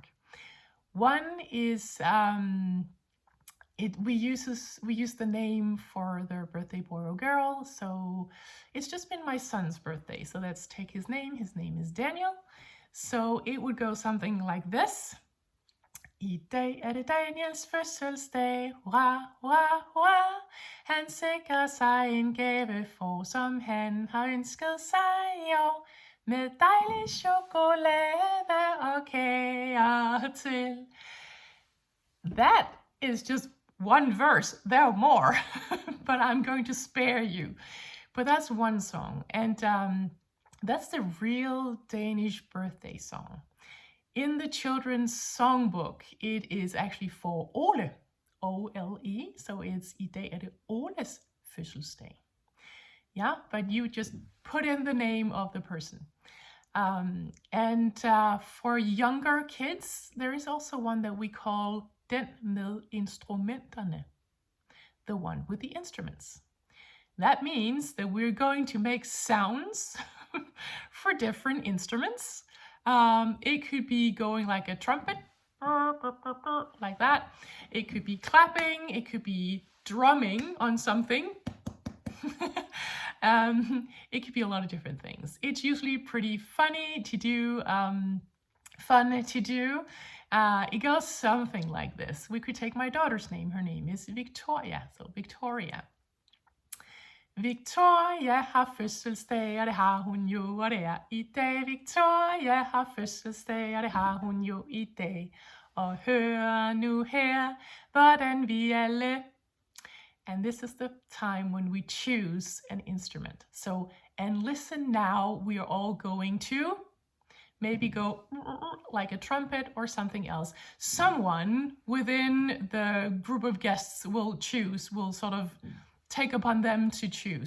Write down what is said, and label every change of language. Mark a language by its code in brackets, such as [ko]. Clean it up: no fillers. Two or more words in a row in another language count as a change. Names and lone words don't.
[en] One is, we use the name for their birthday boy or girl. So it's just been my son's birthday. So let's take his name. His name is Daniel. So it would go something like this. [da] I dag det Daniels fødselsdag, hurra, hurra, hurra. Han sikrer sig en gave for, som han har ønsket sig i år. Med dejlig chokolade og kager til. [en] That is just one verse. There are more, but I'm going to spare you. But that's one song, and that's the real Danish birthday song. In the children's songbook, it is actually for Ole, O-L-E, so it's [da] I dag det Oles fødselsdag. [en] Yeah, but you just put in the name of the person. And for younger kids, there is also one that we call [da] Den med instrumenterne, [en] the one with the instruments. That means that we're going to make sounds for different instruments. It could be going like a trumpet, like that. It could be clapping. It could be drumming on something. It could be a lot of different things. It's usually pretty funny to do, fun to do. It goes something like this. We could take my daughter's name. Her name is Victoria. So Victoria. [da] Victoria har fødselsdag, og det har hun jo, og det er i dag. Victoria har fødselsdag, og det har hun jo i dag. Og hør nu her, hvordan vi alle. [en] And this is the time when we choose an instrument. So, and listen now, we are all going to maybe go like a trumpet or something else. Someone within the group of guests will sort of take upon them to choose.